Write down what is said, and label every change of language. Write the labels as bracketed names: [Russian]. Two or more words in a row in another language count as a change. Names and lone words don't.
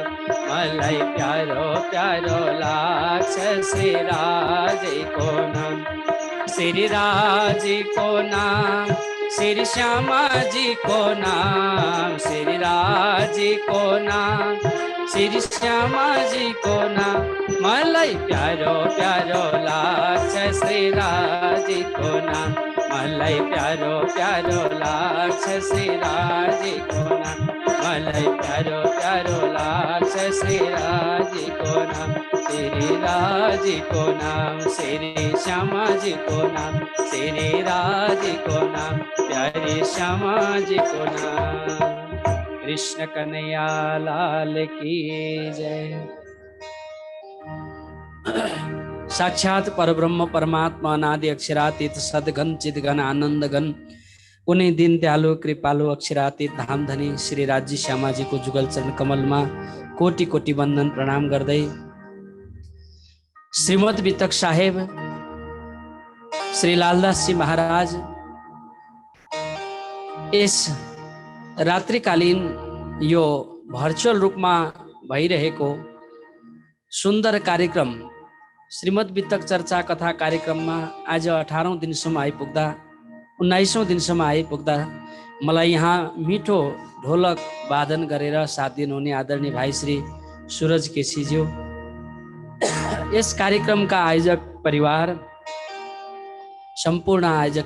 [Nepali] मलाई प्यारो प्यारो लाग्छ श्री राजीको नाम। श्री राजीको नाम, श्री श्यामाजीको नाम। श्री राजीको नाम, श्री श्यामाजीको नाम। मलाई प्यारो प्यारो लाग्छ श्री राजीको नाम। मलाई प्यारो प्यारो लाग्छ श्री राजीको नाम। मलाई प्यारो प्यारो लाग्छ श्री राजीको नाम। श्री राजीको नाम, श्री श्यामाजीको नाम। श्री राजीको नाम, प्यारी श्यामाजीको नाम। [Hindi] कृष्ण कन्हैया लाल की जय। [Nepali] साक्षात परब्रह्म परमात्मा अनादि अक्षरातीत सदगन चिदगन आनंद घन उन्हीं दिन दयालु कृपालु अक्षरातीत धाम धनी श्री राज्य श्यामाजी को जुगल चरण कमल में कोटि कोटि वंदन प्रणाम गर्दै श्रीमद वितक साहेब श्री लालदास जी महाराज [Hindi] इस रात्रिकालीन [Nepali] यो भर्चुअल रूप में भइरहेको सुंदर कार्यक्रम श्रीमद वितक चर्चा कथा कार्यक्रम में आज 18औं दिनसम्म आइपुग्दा 19औं दिनसम्म आइपुग्दा मलाई यहाँ मिठो ढोलक वादन गरेर साथ दिनुहुने आदरणीय भाइ श्री सूरज केसीज्यू, यस कार्यक्रमका आयोजक परिवार, सम्पूर्ण आयोजक